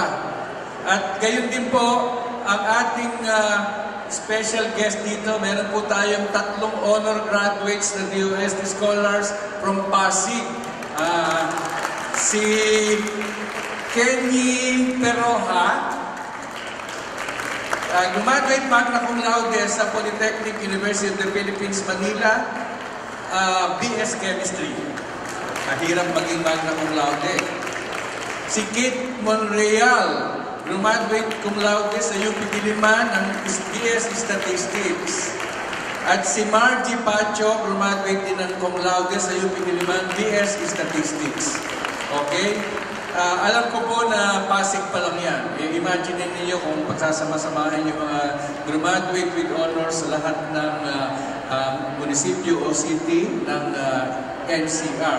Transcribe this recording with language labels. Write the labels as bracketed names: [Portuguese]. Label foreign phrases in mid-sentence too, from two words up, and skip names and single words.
[Filipino] At gayon din po, ang ating [English] special guest [Filipino] dito, meron po tayong 3 [English] honor graduates [Filipino] na [English] DOST scholars from Pasig. [Filipino] Si Kenny Peroha, graduate [Latin] magna cum laude [Filipino] sa Polytechnic University of the Philippines, Manila, BS Chemistry. Mahirap maging [Latin] magna cum laude. [Filipino] Si Kate Monreal, graduate [Latin] cum laude [Filipino] sa UP Diliman ng BS Statistics. At si Margie Pacho, graduate din ng [Latin] cum laude [Filipino] sa UP Diliman, BS Statistics. Okay? Alam ko po na Pasig pa lang yan. Imagine niyo kung pagsasama-samahin yung mga [English] graduate with honors [Filipino] sa lahat ng munisipyo o city ng NCR.